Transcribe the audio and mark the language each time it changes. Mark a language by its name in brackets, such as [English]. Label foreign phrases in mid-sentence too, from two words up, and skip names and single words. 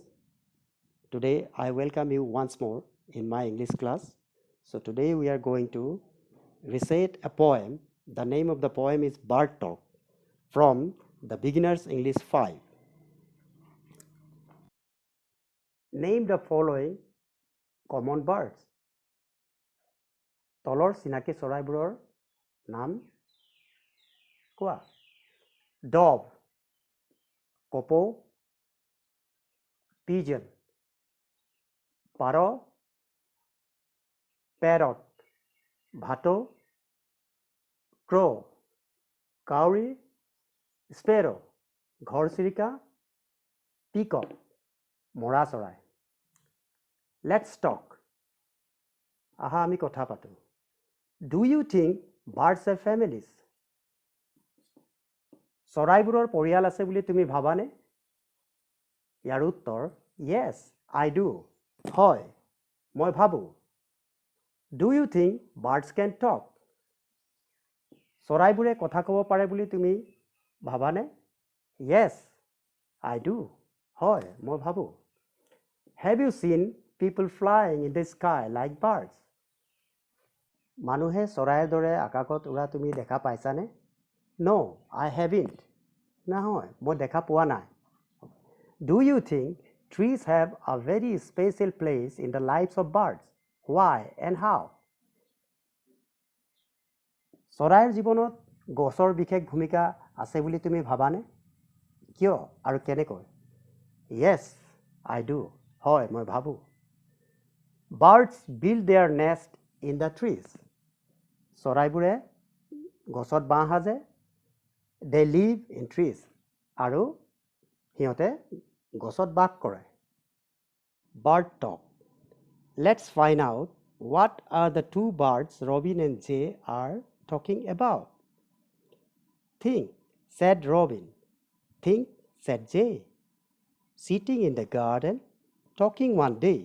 [English] Today I welcome you once more in my English class. So today we are going to recite a poem. The name of the poem is Bird Talk from the Beginner's English 5. Name the following common birds. [Assamese] তলৰ চিনাকি চৰাইবোৰৰ নাম কোৱা। [English] Dove, কপৌ, pigeon, পাৰ, parrot, ভাটৌ, crow, কাউৰী, sparrow, ঘৰচিৰিকা, peacock, মৰা চৰাই। Let's talk. [Assamese] আহা আমি কথা পাতোঁ। [English] Do you think birds have families? [Assamese] চৰাইবোৰৰ পৰিয়াল আছে বুলি তুমি ভাবানে? ইয়াৰ উত্তৰ [English] Yes, I do. [Assamese] হয়, মই ভাবোঁ। [English] Do you think birds can talk? [Assamese] চৰাইবোৰে কথা ক'ব পাৰে বুলি তুমি ভাবানে? [English] Yes, I do. [Assamese] হয়, মই ভাবোঁ। [English] Have you seen people flying in the sky like birds? [Assamese] মানুহে চৰাইৰ দৰে আকাশত উৰা তুমি দেখা পাইছানে? [English] No, I haven't. [Assamese] নহয়, মই দেখা পোৱা নাই। [English] Do you think trees have a very special place in the lives of birds? Why and how? [Assamese] চৰাইৰ জীৱনত গছৰ বিশেষ ভূমিকা আছে বুলি তুমি ভাবানে? কিয় আৰু কেনেকৈ? [English] Yes, I do. [Assamese] হয়, মই ভাবোঁ। [English] Birds build their nest in the trees. [Assamese] চৰাইবোৰে গছত বাঁহ সাজে। [English] They live in trees. [Assamese] আৰু সিহঁতে গছত বাস কৰে। [English] Bird talk. Let's find out what are the two birds Robin and Jay are talking about. Think, said Robin. Think, said Jay. Sitting in the garden, talking one day.